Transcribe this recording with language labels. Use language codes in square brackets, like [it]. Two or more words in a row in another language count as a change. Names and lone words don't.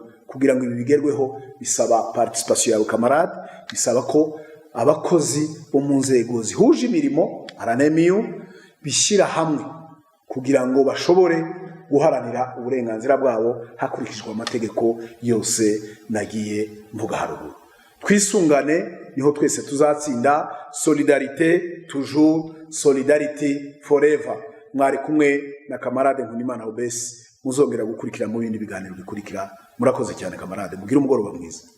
[rw] Kugira ngo ibi bigerweho bisaba participation yawe kamarade, bisaba ko abakozi bo mu nzego zihuje imirimo RNMU bishyira hamwe kugira ngo bashobore guharanira uburenganzira bwabo hakurikijwe amategeko yose nagiye mvuga haruguru. Twisungane niho twese tuzatsinda. [fr] Solidarité toujours, [en] solidarity forever. [rw] Mwari kumwe na kamarade Nkundimana Obesi, muzongera gukurikira mu bindi biganiro bikurikira. Murakoze cyane kamarade, mugire umugoroba mwiza.